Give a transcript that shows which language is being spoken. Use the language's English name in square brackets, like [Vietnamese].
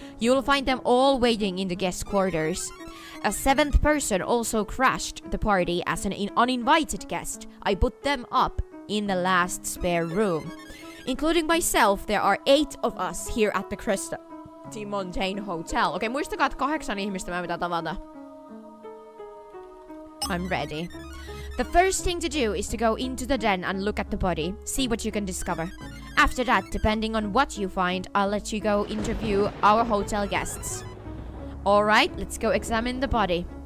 [English] You'll find them all waiting in the guest quarters. A 7th person also crashed the party as an uninvited guest. I put them up in the last spare room. Including myself, there are 8 of us here at the Cresta Mountain Hotel. [Finnish] Okei, muistakaa, että 8 ihmistä mä pitää tavata. [English] I'm ready. The first thing to do is to go into the den and look at the body, see what you can discover. After that, depending on what you find, I'll let you go interview our hotel guests. Alright, let's go examine the body.